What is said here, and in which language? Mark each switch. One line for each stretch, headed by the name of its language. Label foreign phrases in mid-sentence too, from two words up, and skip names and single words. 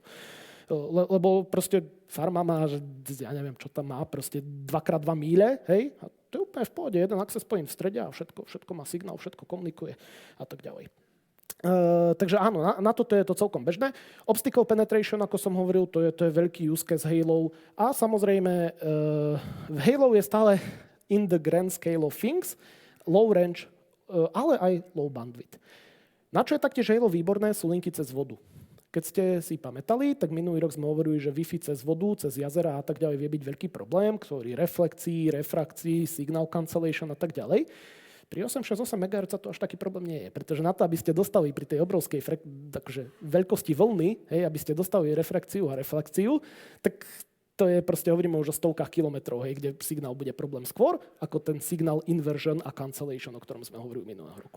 Slovak: Lebo proste farma má, ja neviem, čo tam má, proste 2x2 míle, hej, a to je úplne v pohode, jeden
English: access point
Slovak: v strede a všetko má signál, všetko komunikuje a tak ďalej. Takže áno, na toto je to celkom bežné.
English: Obstacle penetration,
Slovak: ako som hovoril, to je veľký
English: use case
Slovak: Halo. A samozrejme, Halo je stále
English: in the grand scale of things, low range,
Slovak: ale aj
English: low bandwidth.
Slovak: Na čo je taktiež Halo výborné, sú linky cez vodu. Keď ste si pamätali, tak minulý rok sme hovorili, že Wi-Fi cez vodu, cez jazera a tak ďalej vie byť veľký problém, ktorý reflekcií, refrakcií,
English: signal cancellation
Slovak: a tak ďalej. Pri 868 MHz to až taký problém nie je, pretože na to, aby ste dostali pri tej obrovskej veľkosti vlny, hej, aby ste dostali refrakciu a reflexiu, tak to je proste, hovoríme už o stovkách kilometrov, hej, kde signál bude problém skôr, ako ten signál inversion a cancellation, o ktorom sme hovorili minulého roku.